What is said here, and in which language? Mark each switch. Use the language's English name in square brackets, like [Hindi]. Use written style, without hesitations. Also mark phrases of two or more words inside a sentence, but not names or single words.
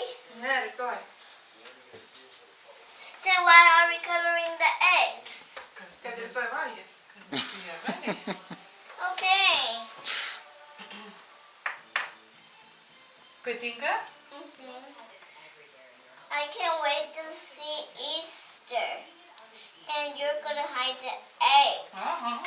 [Lithuanian] Ne, rytoj. [English] Then why are we coloring the eggs? [Lithuanian] Kad rytoj valgyti. [English] Okay. [Lithuanian] Patinka? [English] I can't wait to see Easter. And you're gonna hide the eggs.